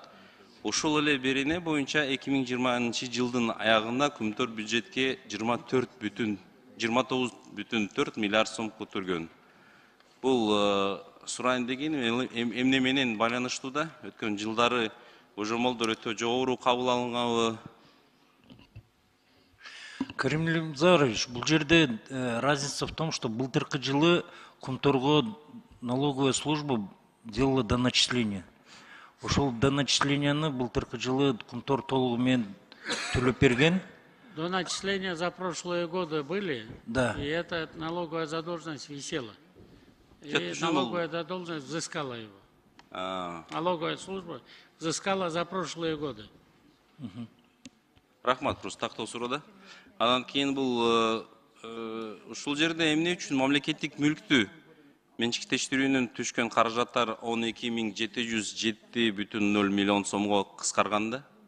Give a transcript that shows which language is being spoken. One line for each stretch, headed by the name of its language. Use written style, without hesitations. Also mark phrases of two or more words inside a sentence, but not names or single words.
Kyrgyz: Ошол эле берене боюнча 2020 жылдын аягында Күмтөр бюджетке 29,4 миллиард сом көтөргөн. Бул сурайын дегеним эмне менен байланыштуу да? Өткөн жылдары божомолдор өтө жогору кабыл алынгабы?
Russian: Карим Илимзарович,
Kyrgyz: бұл жерде
Russian: разница в том, что
Kyrgyz: былтыркы жылы Кумторго
Russian: налоговая служба делала доначисление.
Kyrgyz: Ошол доначисленияны былтыркы жылы Кумтор толугу төлөп берген.
Russian: Доначисления за прошлые годы были, Да. И эта налоговая задолженность висела. И налоговая задолженность взыскала его. Налоговая служба взыскала за прошлые годы.
Kyrgyz: Рахмат, просто тактоо суроодо. Анан кийин бул ушул жерде эмне үчүн мамлекеттик мүлктү менчиктештирүүнүн түшкөн каражаттар 12,707,0 миллион сомго кыскарганда?